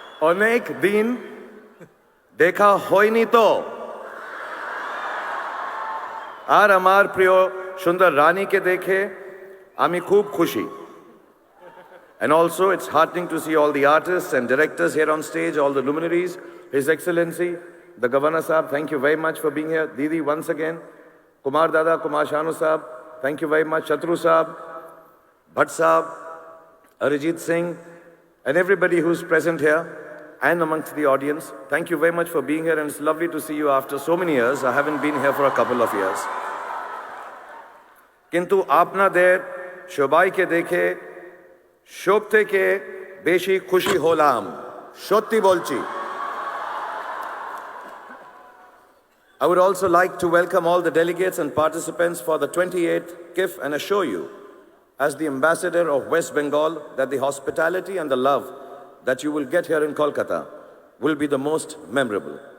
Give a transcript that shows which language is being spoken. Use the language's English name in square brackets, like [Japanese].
[Bangla] অনেক দিন দেখা হয়নি তো. আর আমার প্রিয় সুন্দর রানীকে দেখে আমি খুব খুশি. [English] And also it's heartening to see all the artists and directors here on stage, all the luminaries. His Excellency, the Governor Sahab, thank you very much for being here. Didi, once again. Kumar Dada, Kumar Shanu Sahab, thank you very much. Chatru Sahab, Bhatt Sahab, Arijit Singh, and everybody who's present here and amongst the audience. Thank you very much for being here, and it's lovely to see you after so many years. I haven't been here for a couple of years. [Bangla] Kintu আপনাদের সবাইকে দেখে সব থেকে বেশি খুশি হলাম. সত্যি বলছি. [English] I would also like to welcome all the delegates and participants for the 28th KIFF and assure you, as the ambassador of West Bengal, that the hospitality and the love that you will get here in Kolkata will be the most memorable.